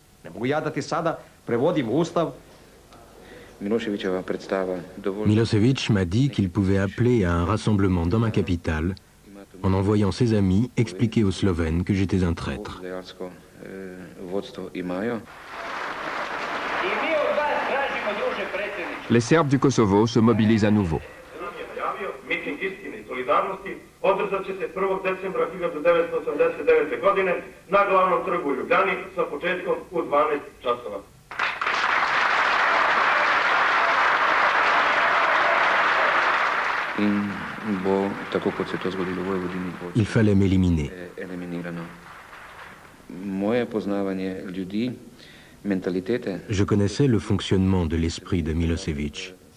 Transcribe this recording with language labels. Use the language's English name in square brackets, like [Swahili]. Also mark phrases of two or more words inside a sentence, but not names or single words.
[French] Milosevic m'a dit qu'il pouvait appeler à un rassemblement dans ma capitale en envoyant ses amis expliquer aux Slovènes que j'étais un traître. Les Serbes du Kosovo se mobilisent à nouveau. [Serbian] Održat će se 1. decembra 1989. godine na glavnom trgu u Ljubljani sa početkom u 12 časova. [French] Il fallait m'éliminer. Je connaissais le fonctionnement de l'esprit de Milosevic.